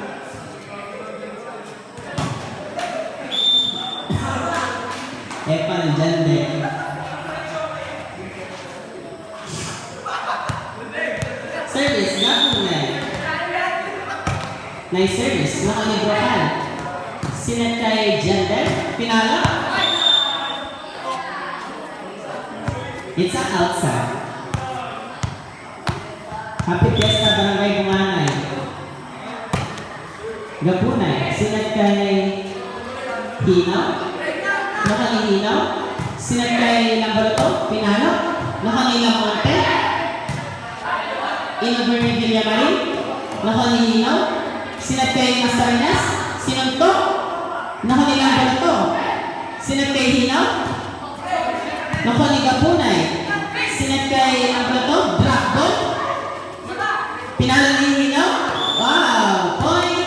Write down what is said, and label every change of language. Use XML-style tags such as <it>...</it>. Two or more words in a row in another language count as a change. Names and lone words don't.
<tl>Pa, nandyan din. Service, Gapunay.</tl> <en>Nice service,</en> <tl>nakalibrokan. Sinet kay Jender, pinala.</tl> <en>It's an outside. Happy Fiesta Barangay Bumanay.</en> <tl>Gapunay, sinet kay Hinaw. Nakali Hinaw. Sinet kay Lambalato, pinalo. Nakali Lamonte. In-over ni Villamarin. Nakali Hinaw. Sinet kay Mascareñas. Sinuntok. Nakali Lambalato. Sinet kay Hinaw. Nakali Gapunay. Sinet kay Lambalato.</tl> <en>Drop ball.</en> <tl>Pinalo ni Hinaw. Wow! Point.</tl>